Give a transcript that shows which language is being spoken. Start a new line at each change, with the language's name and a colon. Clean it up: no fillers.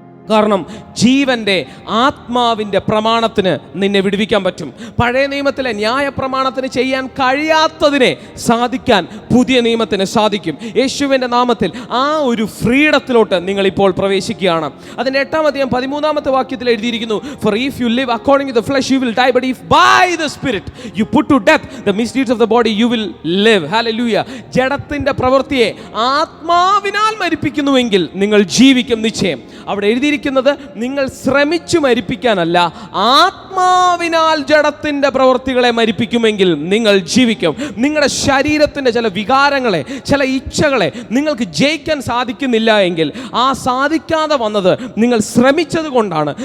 Malayalam: കാരണം ജീവൻ്റെ ആത്മാവിൻ്റെ പ്രമാണത്തിന് നിന്നെ വിടുവിക്കാൻ പറ്റും. പഴയ നിയമത്തിലെ ന്യായ പ്രമാണത്തിന് ചെയ്യാൻ കഴിയാത്തതിനെ സാധിക്കാൻ പുതിയ നിയമത്തിന് സാധിക്കും. യേശുവിൻ്റെ നാമത്തിൽ ആ ഒരു ഫ്രീഡത്തിലോട്ട് നിങ്ങളിപ്പോൾ പ്രവേശിക്കുകയാണ്. അതിൻ്റെ 8-ാം അധ്യായം 13-ാമത്തെ വാക്യത്തിൽ എഴുതിയിരിക്കുന്നു,
English: For if you live according to the flesh you will die, but if by the Spirit you put to death the misdeeds of the body you will live. Hallelujah.
Malayalam: ജഡത്തിൻ്റെ പ്രവൃത്തിയെ ആത്മാവിനാൽ മരിപ്പിക്കുന്നുവെങ്കിൽ നിങ്ങൾ ജീവിക്കും നിശ്ചയം. അവിടെ എഴുതിയിരിക്കുന്നത് നിങ്ങൾ ശ്രമിച്ചു മരിപ്പിക്കാനല്ല, ആത്മാവിനാൽ ജഡത്തിൻ്റെ പ്രവൃത്തികളെ മരിപ്പിക്കുമെങ്കിൽ നിങ്ങൾ ജീവിക്കും. നിങ്ങളുടെ ശരീരത്തിൻ്റെ ചില വികാരങ്ങളെ, ചില ഇച്ഛകളെ നിങ്ങൾക്ക് ജയിക്കാൻ സാധിക്കുന്നില്ല എങ്കിൽ ആ സാധിക്കാതെ വന്നത് നിങ്ങൾ ശ്രമിച്ചത് കൊണ്ടാണ്.